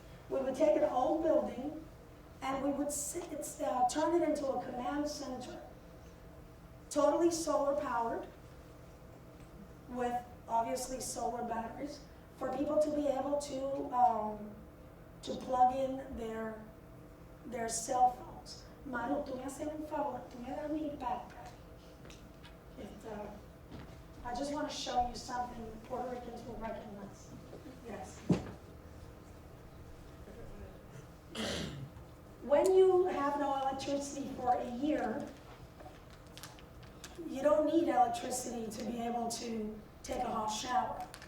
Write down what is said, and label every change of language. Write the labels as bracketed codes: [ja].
[en] We would take an old building and we would turn it into a command center, totally solar powered, with obviously solar batteries, for people to be able to plug in their cell phones. [es] Manu, tú me haces un favor, tú me das mi backpack. [en] I just want to show you something Puerto Ricans will recognize. Yes. When you have no electricity for a year, you don't need electricity to be able to take a hot shower.